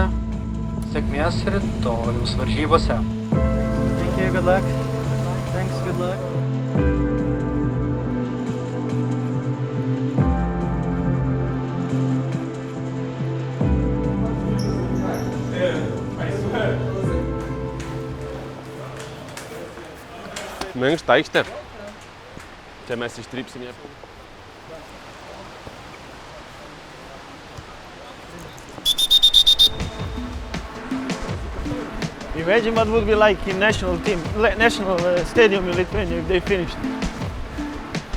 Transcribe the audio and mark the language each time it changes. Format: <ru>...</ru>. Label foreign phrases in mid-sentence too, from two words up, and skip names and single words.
<lt>Sėkmės rytojaus varžybose.</lt> <en>Thank you, good luck. Thanks, good luck.</en> <lt>Minkšta aikštė. Čia mes ištrypsim ją.</lt> <en>Imagine what would be like in national stadium in Lithuania if they finished.</en>